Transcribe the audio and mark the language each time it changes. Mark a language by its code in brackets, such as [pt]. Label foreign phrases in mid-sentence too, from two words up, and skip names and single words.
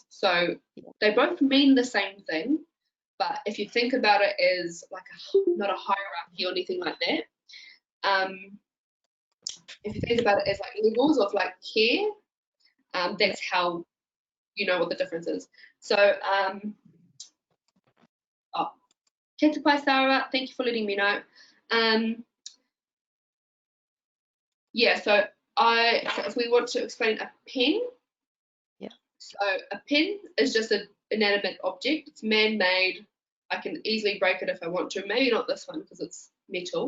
[en] So they both mean the same thing, but if you think about it as like not a hierarchy or anything like that, if you think about it as like levels of like care, that's how you know what the difference is. So, [mi] Te te pai, [en] Sarah, thank you for letting me know. Yeah, so if we want to explain a pen, so a pen is just an inanimate object. It's man-made. I can easily break it if I want to. Maybe not this one because it's metal.